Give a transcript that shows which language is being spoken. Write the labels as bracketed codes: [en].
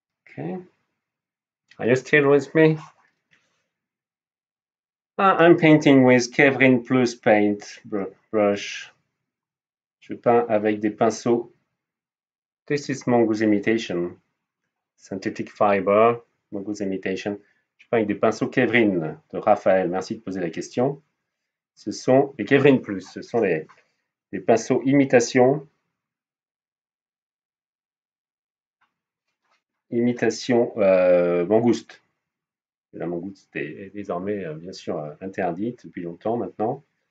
[en] Okay. Are you still with me? I'm painting with Kevrin Plus paint brush. [fr] Je peins avec des pinceaux. [en] This is mongoose imitation. Synthetic fiber, mongoose imitation. [fr] Je peins avec des pinceaux Kevrin de Raphaël. Merci de poser la question. Ce sont les Kevrin Plus. Ce sont les pinceaux imitation. Imitation mangouste. La mangouste est désormais, bien sûr, interdite depuis longtemps maintenant.